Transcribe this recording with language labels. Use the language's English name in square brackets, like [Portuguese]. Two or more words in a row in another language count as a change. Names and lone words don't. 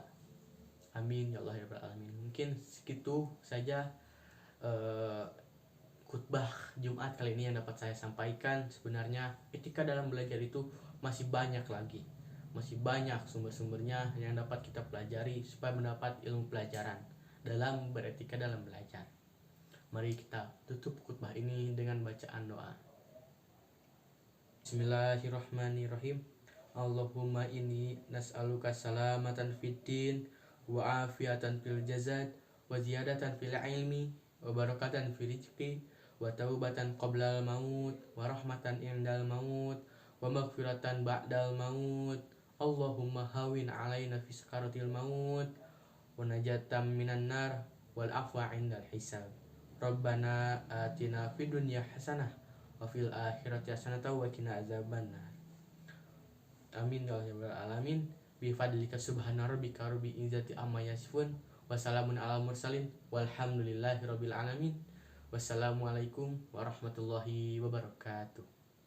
[Arabic] آمين يا الله يا رب العالمين. [Indonesian] Mungkin segitu saja khutbah Jumat kali ini yang dapat saya sampaikan. Sebenarnya etika dalam belajar itu masih banyak lagi, masih banyak sumber-sumbernya yang dapat kita pelajari supaya mendapat ilmu pelajaran dalam beretika dalam belajar. Mari kita tutup khutbah ini dengan bacaan doa. [Arabic] بسم الله الرحمن الرحيم. اللهم إنا نسألك سلامة في الدين وعافية في الجسد وزيادة في العلم وبركة في الرزق وتوبة قبل الموت ورحمة عند الموت ومغفرة بعد الموت. اللهم هون علينا في سكرات الموت والنجاة من النار والعفو عند الحساب. ربنا آتنا في الدنيا حسنة وفي الآخرة حسنة وقنا عذاب النار. آمين يا رب العالمين. بفضلك سبحان ربك رب العزة عما يصفون وسلام على المرسلين والحمد لله رب العالمين. والسلام عليكم ورحمة الله وبركاته.